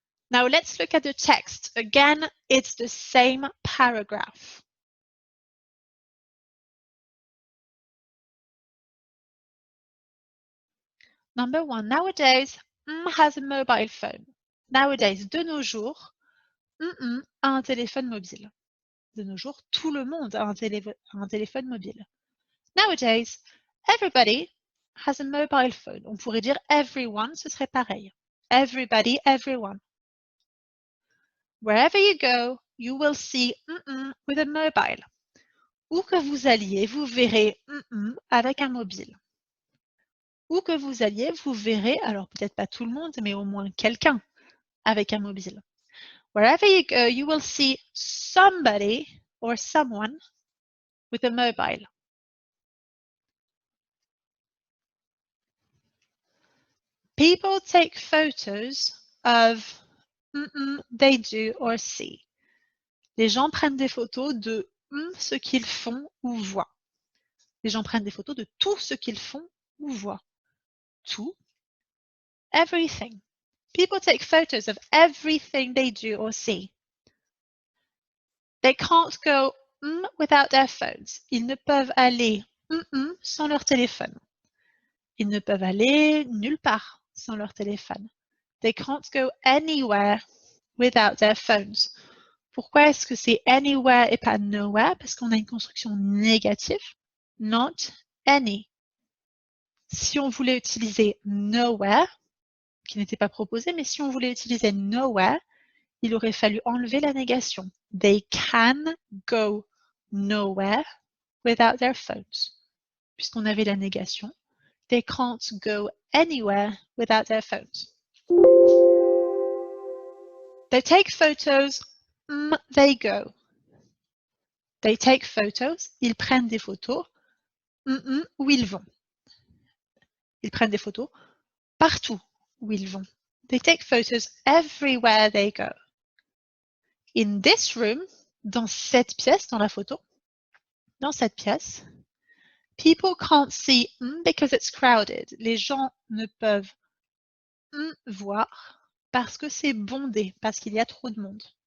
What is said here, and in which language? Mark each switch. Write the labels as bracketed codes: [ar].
[en] Now let's look at the text. Again, it's the same paragraph. Number 1, nowadays, has a mobile phone. [fr] Nowadays, de nos jours, a un téléphone mobile. De nos jours, tout le monde a un téléphone mobile. [en] Nowadays, everybody has a mobile phone. [fr] On pourrait dire everyone, ce serait pareil. [en] Everybody, everyone. Wherever you go, you will see with a mobile. [fr] Où que vous alliez, vous verrez avec un mobile. Où que vous alliez, vous verrez, alors peut-être pas tout le monde, mais au moins quelqu'un avec un mobile. [en] Wherever you go, you will see somebody or someone with a mobile. People take photos of they do or see. [fr] Les gens prennent des photos de ce qu'ils font ou voient. Les gens prennent des photos de tout ce qu'ils font ou voient. Tout. Everything. [en] People take photos of everything they do or see. They can't go without their phones. [fr] Ils ne peuvent aller sans leur téléphone. Ils ne peuvent aller nulle part sans leur téléphone. [en] They can't go anywhere without their phones. [fr] Pourquoi est-ce que c'est anywhere et pas nowhere? Parce qu'on a une construction négative. Not any. Si on voulait utiliser nowhere, qui n'était pas proposé, mais si on voulait utiliser nowhere, il aurait fallu enlever la négation. [en] They can go nowhere without their phones. [fr] Puisqu'on avait la négation, [en] they can't go anywhere without their phones. They take photos, they go. They take photos, [fr] ils prennent des photos, [en] où ils vont. [fr] Ils prennent des photos partout où ils vont. [en] They take photos everywhere they go. In this room, [fr] dans cette pièce, dans la photo, dans cette pièce, [en] people can't see because it's crowded. [fr] Les gens ne peuvent voir parce que c'est bondé, parce qu'il y a trop de monde.